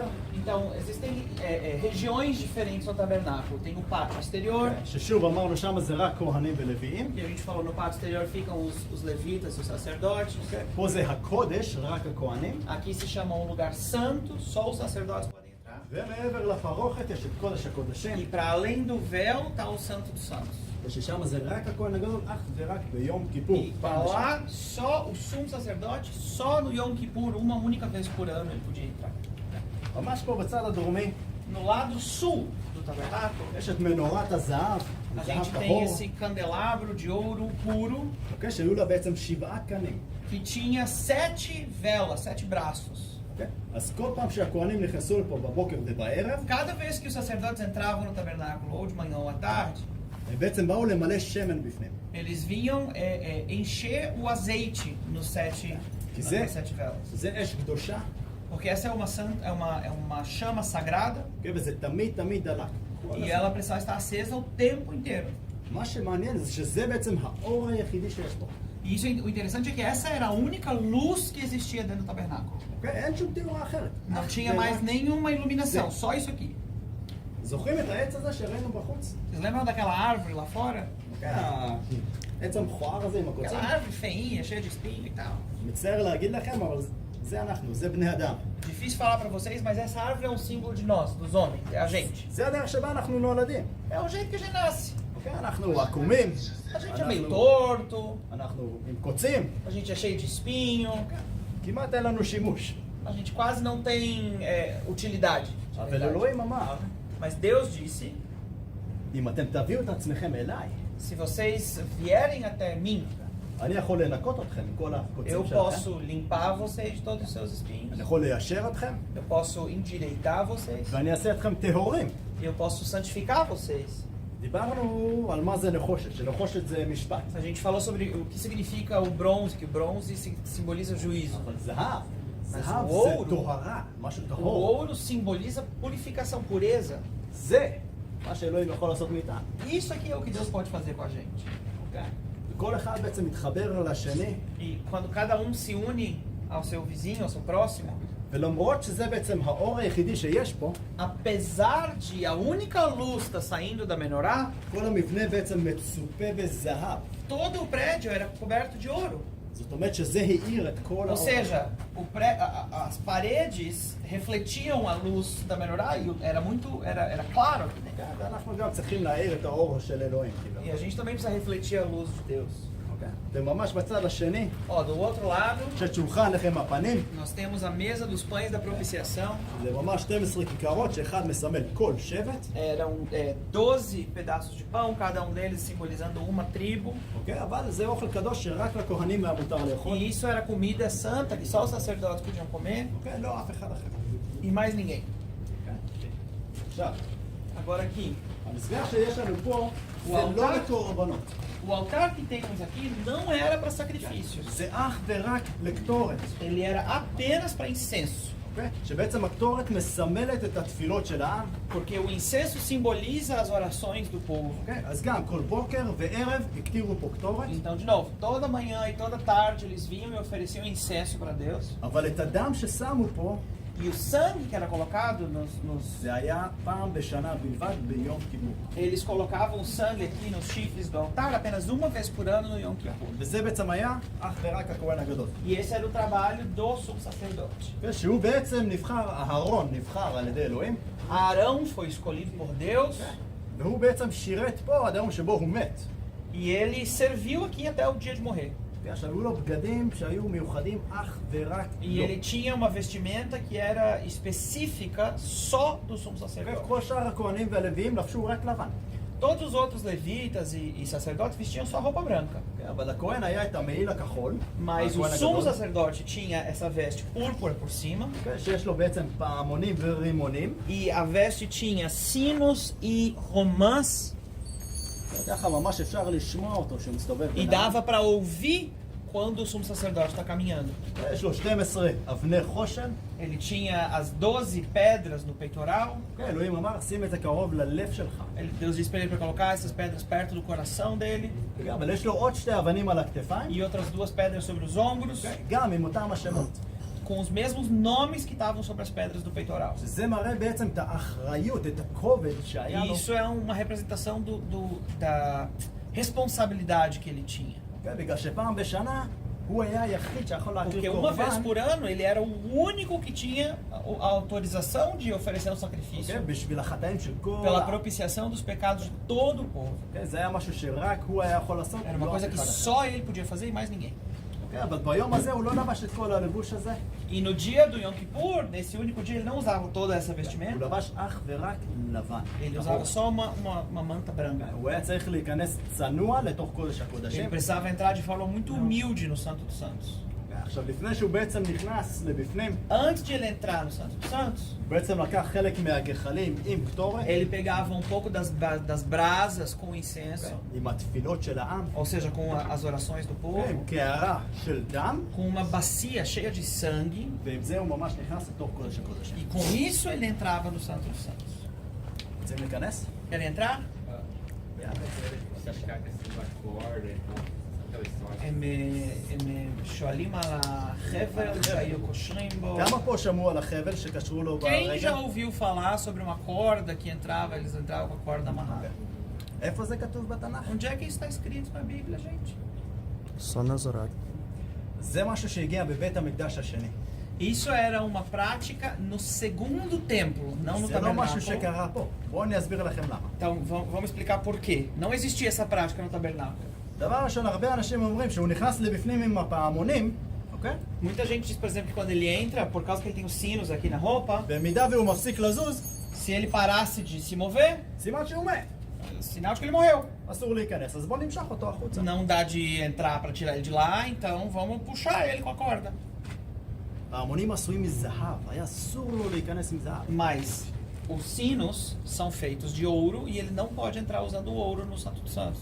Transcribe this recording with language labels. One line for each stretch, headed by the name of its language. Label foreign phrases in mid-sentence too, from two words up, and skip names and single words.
Portuguese: Então, existem regiões diferentes no tabernáculo. Tem o pátio exterior,
Hebrew: ששוב אמרנו שם זה רק כהנים ולוויים,
Portuguese: que a gente falou no pátio exterior ficam os levitas e os sacerdotes.
Hebrew: פה זה הקודש, רק הכהנים,
Portuguese: Aqui se chama um lugar santo, só os sacerdotes podem entrar.
Hebrew: ומעבר לפרוכת יש את קודש
Portuguese: E
Hebrew: הקודשים,
Portuguese: para além do véu está o Santo dos Santos.
Hebrew: וששם זה רק הכהן הגדול, אך ורק ביום כיפור.
Portuguese: E para lá, só o sumo sacerdote, só no Yom Kippur, uma única vez por ano ele podia entrar.
Hebrew: ממש פה בצד הדרומי,
Portuguese: No lado sul do tabernáculo,
Hebrew: יש את מנורת הזהב,
Portuguese: a
Hebrew: זהב
Portuguese: gente tem
Hebrew: טהור,
Portuguese: esse candelabro de ouro puro
Hebrew: אוקיי, שהיו לה בעצם 7 קנים.
Portuguese: que tinha 7 velas, 7 braços.
Hebrew: אוקיי? אז כל פעם שהכהנים נכנסו לפה בבוקר ובערב,
Portuguese: Cada vez que os sacerdotes entravam no tabernáculo, ou de manhã ou à tarde,
Hebrew: הם בעצם באו למלא שמן בפנים.
Portuguese: eles vinham encher o azeite nos 7, Que zé? nas 7 velas.
Hebrew: זה אש קדושה,
Portuguese: Porque essa é uma chama sagrada
Hebrew: אוקיי? וזה תמיד תמיד דלק. כל
Portuguese: e
Hebrew: הזמן.
Portuguese: ela precisava estar acesa o tempo inteiro.
Hebrew: מה שמעניין זה שזה בעצם האור היחידי שיש פה.
Portuguese: E isso, o interessante é que essa era a única luz que existia dentro do tabernáculo.
Hebrew: אוקיי? אין שום תאורה אחרת.
Portuguese: Não
Hebrew: אך
Portuguese: tinha
Hebrew: ורק
Portuguese: mais nenhuma iluminação, Zé. só isso aqui.
Hebrew: זוכרים את העץ הזה שראינו בחוץ?
Portuguese: Vocês lembram daquela árvore lá fora?
Hebrew: אוקיי? העץ המכוער הזה עם הקוצים?
Portuguese: Aquela árvore feinha, cheia de espinho e tal.
Hebrew: מצטער להגיד לכם, אבל זה אנחנו, זה בני אדם.
Portuguese: Difícil falar pra vocês, mas essa árvore é um símbolo de nós, dos homens, é a gente.
Hebrew: זה הדרך שבה אנחנו נולדים.
Portuguese: É o jeito que a gente nasce.
Hebrew: אוקיי? אנחנו עקומים,
Portuguese: A gente é meio torto,
Hebrew: אנחנו עם קוצים,
Portuguese: a gente é cheio de espinho,
Hebrew: כמעט אין לנו שימוש.
Portuguese: a gente quase não tem utilidade. de
Hebrew: אבל
Portuguese: verdade.
Hebrew: אלוהים אמר,
Portuguese: Mas Deus disse,
Hebrew: אם אתם תביאו את עצמכם אליי,
Portuguese: se vocês vierem até mim,
Hebrew: אני יכול לנקות אתכם מכל הקוצים
Portuguese: eu
Hebrew: שלכם.
Portuguese: posso limpar vocês de todos os seus espinhos,
Hebrew: אני יכול ליישר אתכם,
Portuguese: eu posso endireitar vocês,
Hebrew: ואני אעשה אתכם טהורים.
Portuguese: eu posso santificar vocês.
Hebrew: דיברנו על מה זה נחושת, שנחושת זה משפט.
Portuguese: A gente falou sobre o que significa o bronze, que o bronze simboliza juízo.
Hebrew: אבל זהב,
Portuguese: Mas
Hebrew: זהב
Portuguese: o
Hebrew: זה
Portuguese: ouro-
Hebrew: טהרה, משהו
Portuguese: O
Hebrew: טהור.
Portuguese: ouro simboliza purificação, pureza.
Hebrew: זה מה שאלוהים יכול לעשות מאיתנו.
Portuguese: Isso aqui é o que Deus pode fazer com a gente.
Hebrew: אוקיי? וכל אחד בעצם מתחבר לשני,
Portuguese: E quando cada um se une ao seu vizinho, ao seu próximo,
Hebrew: ולמרות שזה בעצם האור היחידי שיש פה,
Portuguese: apesar de a única luz estar saindo da menorá,
Hebrew: כל המבנה בעצם מצופה בזהב.
Portuguese: todo o prédio era coberto de ouro.
Hebrew: זאת אומרת שזה האיר את כל
Portuguese: Ou
Hebrew: האור.
Portuguese: seja, as paredes refletiam a luz da menorá e era claro aqui dentro.
Hebrew: כן, ואנחנו גם צריכים להאיר את האור של אלוהים.
Portuguese: E a gente também precisa refletir a luz de Deus.
Hebrew: אוקיי? וממש בצד השני,
Portuguese: Ó, do outro lado,
Hebrew: יש שולחן לחם הפנים,
Portuguese: nós temos a mesa dos pães da propiciação.
Hebrew: זה ממש 12 כיכרות שאחד מסמל כל שבט,
Portuguese: Eram 12 pedaços de pão, cada um deles simbolizando uma tribo.
Hebrew: אוקיי? אבל זה אוכל קדוש שרק לכהנים היה מותר לאכול.
Portuguese: E isso era comida santa que só os sacerdotes podiam comer
Hebrew: אוקיי? לא אף אחד אחר.
Portuguese: e mais ninguém.
Hebrew: אוקיי? עכשיו,
Portuguese: Agora aqui,
Hebrew: המזבח שיש לנו פה, זה וואו. לא לקורבנות.
Portuguese: o altar que temos aqui não era para sacrifícios.
Hebrew: זה אך ורק לקטורת.
Portuguese: Ele era apenas para incenso.
Hebrew: אוקיי? שבעצם הקטורת מסמלת את התפילות של העם.
Portuguese: Porque o incenso simboliza as orações do povo.
Hebrew: אוקיי? אז גם כל בוקר וערב הקטירו פה קטורת,
Portuguese: Então, de novo, toda manhã e toda tarde eles vinham e ofereciam incenso para Deus.
Hebrew: אבל את הדם ששמו פה,
Portuguese: E o sangue que era colocado
Hebrew: זה היה פעם בשנה בלבד ביום כיפור.
Portuguese: eles colocavam o sangue aqui nos chifres do altar apenas uma vez por ano no Yom Kippur.
Hebrew: וזה בעצם היה אך ורק הכהן הגדול.
Portuguese: E esse era o trabalho do sumo sacerdote.
Hebrew: שהוא בעצם נבחר, אהרון נבחר על ידי אלוהים,
Portuguese: Arão foi escolhido por Deus
Hebrew: והוא בעצם שירת פה עד היום שבו הוא מת.
Portuguese: e ele serviu aqui até o dia de morrer.
Hebrew: עכשיו, היו לו בגדים שהיו מיוחדים אך ורק
Portuguese: E
Hebrew: לו.
Portuguese: ele tinha uma vestimenta que era específica só do sumo sacerdote.
Hebrew: כל שאר הכהנים והלוויים לבשו רק לבן.
Portuguese: Todos os outros levitas e sacerdotes vestiam só roupa branca.
Hebrew: אבל לכהן היה את המעיל הכחול,
Portuguese: Mas o
Hebrew: הכהן
Portuguese: sumo
Hebrew: הגדול,
Portuguese: sacerdote tinha essa veste púrpura por cima.
Hebrew: שיש לו בעצם פעמונים ורימונים.
Portuguese: E a veste tinha sinos e romãs.
Hebrew: ככה ממש אפשר לשמוע אותו שמסתובב
Portuguese: E dava para ouvir quando o sumo sacerdote está caminhando.
Hebrew: יש לו 12 אבני חושן.
Portuguese: Ele tinha as 12 pedras no peitoral.
Hebrew: אלוהים אמר, שים את זה קרוב ללב שלך.
Portuguese: Deus disse para ele para colocar essas pedras perto do coração dele.
Hebrew: אבל יש לו עוד 2 אבנים על הכתפיים,
Portuguese: E outras 2 pedras sobre os ombros,
Hebrew: גם עם אותם השמות.
Portuguese: com os mesmos nomes que estavam sobre as pedras do peitoral.
Hebrew: שזה מראה בעצם את האחריות, את הכובד שהיה
Portuguese: E
Hebrew: לו.
Portuguese: isso é uma representação da responsabilidade que ele tinha.
Hebrew: בגלל שפעם בשנה הוא היה היחיד שיכול
Portuguese: Porque
Hebrew: להקריב
Portuguese: uma vez
Hebrew: קורבן,
Portuguese: por ano ele era o único que tinha a autorização de oferecer um sacrifício
Hebrew: בשביל החטאים של כל
Portuguese: pela
Hebrew: העם.
Portuguese: propiciação dos pecados de todo o povo.
Hebrew: זה היה משהו שרק הוא היה יכול לעשות,
Portuguese: Era uma
Hebrew: לא
Portuguese: coisa
Hebrew: אף
Portuguese: que
Hebrew: אחד אחר.
Portuguese: só ele podia fazer e mais ninguém.
Hebrew: אבל ביום הזה הוא לא לבש את כל הלבוש הזה,
Portuguese: E no dia do Yom Kippur, nesse único dia, ele não usava toda essa
Hebrew: הוא
Portuguese: vestimenta.
Hebrew: לבש אך ורק לבן.
Portuguese: Ele usava só uma manta branca.
Hebrew: הוא היה צריך להיכנס צנוע לתוך קודש
Portuguese: Ele
Hebrew: הקודשים.
Portuguese: precisava entrar de forma muito humilde no Santo dos Santos.
Hebrew: עכשיו, לפני שהוא בעצם נכנס לבפנים,
Portuguese: Antes de ele entrar no Santo dos Santos,
Hebrew: הוא בעצם לקח חלק מהגחלים עם קטורת,
Portuguese: ele pegava um pouco das brasas com incenso,
Hebrew: עם התפילות של העם,
Portuguese: ou seja, com as orações do povo,
Hebrew: עם קערה של דם,
Portuguese: com uma bacia cheia de sangue,
Hebrew: ועם זה הוא ממש נכנס לתוך קודש הקודשים.
Portuguese: e com isso ele entrava no Santo dos Santos.
Hebrew: רוצים להיכנס?
Portuguese: Querem entrar?
Hebrew: הם שואלים על החבל שהיו קושרים בו. כמה פה שמעו על החבל שקשרו לו
Portuguese: Quem já
Hebrew: ברגל?
Portuguese: ouviu falar sobre uma corda que entrava, eles entravam com a corda amarrada?
Hebrew: איפה זה כתוב בתנ"ך?
Portuguese: Onde é que isso está escrito na Bíblia, gente? Só nas horárias.
Hebrew: זה משהו שהגיע בבית המקדש השני.
Portuguese: Isso era uma prática no segundo templo, não no
Hebrew: זה לא משהו
Portuguese: tabernáculo.
Hebrew: שקרה פה. בואו אני אסביר לכם למה.
Portuguese: Então vamos explicar por quê. Não existia essa prática no tabernáculo.
Hebrew: דבר ראשון, הרבה אנשים אומרים שהוא נכנס לבפנים עם הפעמונים, אוקיי?
Portuguese: Muita gente diz, por exemplo, que quando ele entra, por causa que ele tem os sinos aqui na roupa,
Hebrew: במידה והוא מפסיק לזוז,
Portuguese: se ele parasse de se mover,
Hebrew: סימן שהוא מת.
Portuguese: sinal de que ele morreu.
Hebrew: אסור להיכנס, אז בואו נמשך אותו החוצה.
Portuguese: Não dá de entrar para tirar ele de lá, então vamos puxar ele com a corda.
Hebrew: פעמונים עשויים מזהב, היה אסור לו להיכנס עם זהב.
Portuguese: Mas os sinos são feitos de ouro e ele não pode entrar usando o ouro no Santo dos Santos.